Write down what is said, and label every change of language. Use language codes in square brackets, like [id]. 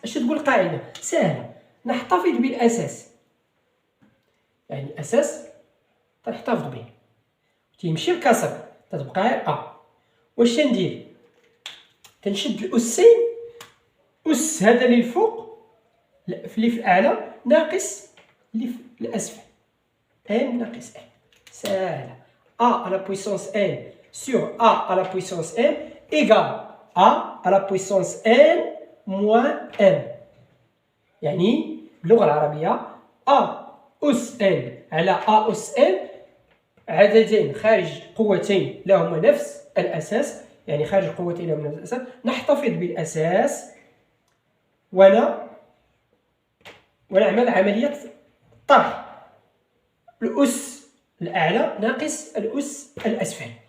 [ar] اش تقول القاعدة؟ سهلة، نحتفظ بالأساس، يعني الأساس تنحتفظ به، تيمشي بكسر تتبقى غير A. واش تندير؟ تنشد الأسين، أس هذا اللي الفوق اللي في الأعلى ناقص اللي في الأسفل، n ناقص n. سهلة. [fr] a à la puissance n sur a à la puissance n égale a à la puissance n moins n. [ar] يعني باللغة العربية a أس n على a أس n عددين خارج قوتين لهما نفس الأساس، يعني خارج قوتين لهما نفس الأساس، نحتفظ بالأساس ونعمل عملية طرح الأس الأعلى ناقص الأس الأسفل.